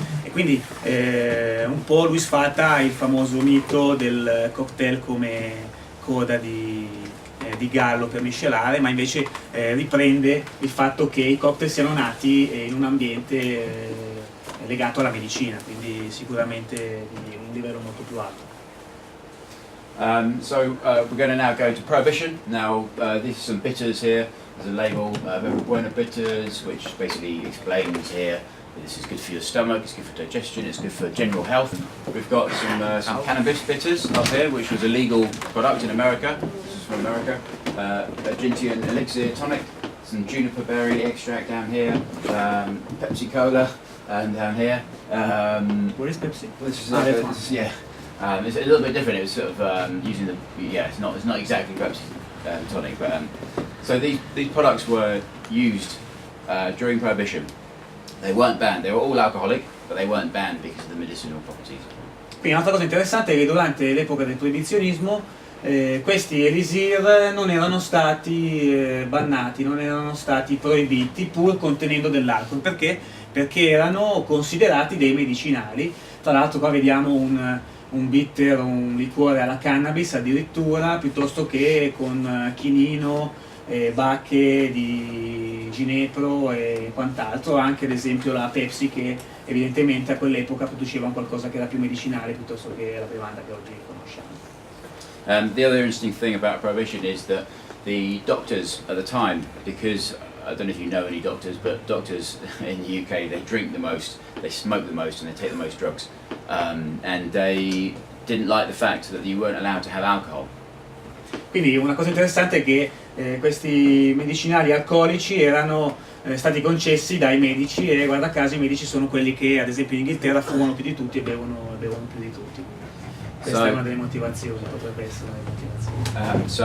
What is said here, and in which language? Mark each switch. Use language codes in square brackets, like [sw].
[it] Quindi un po' lui sfata il famoso mito del cocktail come coda di gallo per miscelare, ma invece riprende il fatto che i cocktail siano nati in un ambiente legato alla medicina, quindi sicuramente di un livello molto più alto. [en] So we're going to now go to Prohibition. Now these are some bitters here. There's a label, Very Bueno Bitters, which basically explains here this is good for your stomach, it's good for digestion, it's good for general health. We've got some cannabis bitters up here, which was a legal product in America. This is from America. A Gentian elixir tonic, some juniper berry extract down here, Pepsi Cola down here. What is Pepsi? This is it's a little bit different. It was sort of using the it's not exactly Pepsi tonic, but so these products were used during Prohibition. They weren't banned. They were all alcoholic, but they weren't banned because of the medicinal properties. [it] Quindi un'altra cosa interessante è che durante l'epoca del proibizionismo questi elisir non erano stati bannati, non erano stati proibiti pur contenendo dell'alcol. Perché? Perché erano considerati dei medicinali. Tra l'altro qua vediamo un bitter, un liquore alla cannabis addirittura, piuttosto che con chinino, bacche di ginepro e quant'altro, anche ad esempio la Pepsi che evidentemente a quell'epoca produceva qualcosa che era più medicinale piuttosto che la bevanda che oggi conosciamo. [en] The other interesting thing about prohibition is that the doctors at the time, because I don't know if you know any doctors, but doctors in the UK, they drink the most, they smoke the most, and they take the most drugs. And they didn't like the fact that you weren't allowed to have alcohol. [it] Quindi una cosa interessante è che questi medicinali alcolici erano stati concessi dai medici, e guarda caso i medici sono quelli che ad esempio in Inghilterra fumano più di tutti e bevono più di tutti. Questa è una delle motivazioni, potrebbe essere una delle motivazioni.